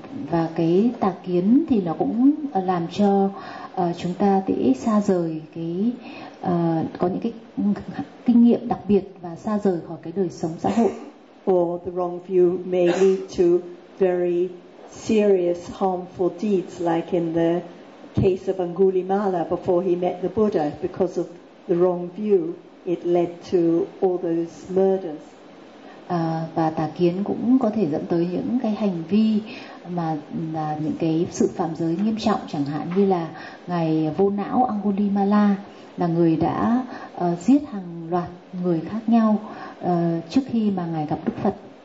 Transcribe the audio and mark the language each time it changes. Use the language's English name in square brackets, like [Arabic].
[Vietnamese] Và cái tà kiến thì nó cũng làm cho chúng ta dễ xa rời cái có những cái kinh nghiệm đặc biệt và xa rời khỏi cái đời sống xã hội. [English] Or the wrong view may lead to very serious harmful deeds, like in the case of Angulimala before he met the Buddha. Because of the wrong view, it led to all those murders. [Vietnamese] Và tà kiến cũng có thể dẫn tới những cái hành vi mà là những cái sự phạm giới nghiêm trọng, chẳng hạn như là ngài vô não Angulimala là người đã giết hàng loạt người khác nhau trước khi mà ngài gặp Đức Phật.